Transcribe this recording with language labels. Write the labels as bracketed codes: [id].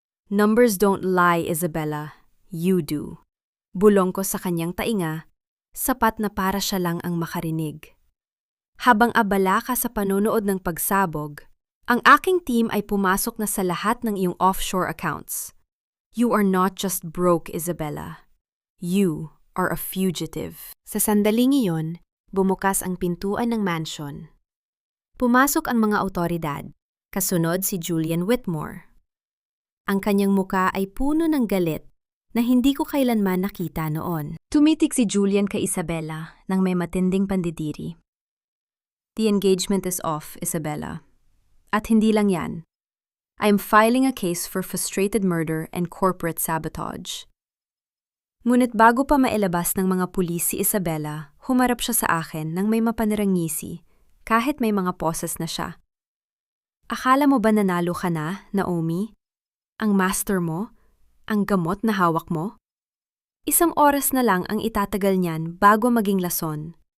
[en] "Numbers don't lie, Isabela. You do." [tl] Bulong ko sa kanyang tainga, sapat na para siya lang ang makarinig. Habang abala ka sa panonood ng pagsabog, ang aking team ay pumasok na sa lahat ng iyong offshore accounts. [en] You are not just broke, Isabela. You are a fugitive. [tl] Sa sandaling iyon, bumukas ang pintuan ng mansion. Pumasok ang mga awtoridad, kasunod si Julian Whitmore. Ang kanyang muka ay puno ng galit na hindi ko kailanman nakita noon. Tumitig si Julian kay Isabela nang may matinding pandidiri. [en] "The engagement is off, Isabela. [tl] At hindi lang yan. [en] I am filing a case for frustrated murder and corporate sabotage." [tl] Ngunit bago pa mailabas ng mga pulis si Isabela, humarap siya sa akin nang may mapanirang ngisi kahit may mga poses na siya. Akala mo ba nanalo ka na, Naomi? Ang master mo? Ang gamot na hawak mo? 1 oras na lang ang itatagal niyan bago maging lason.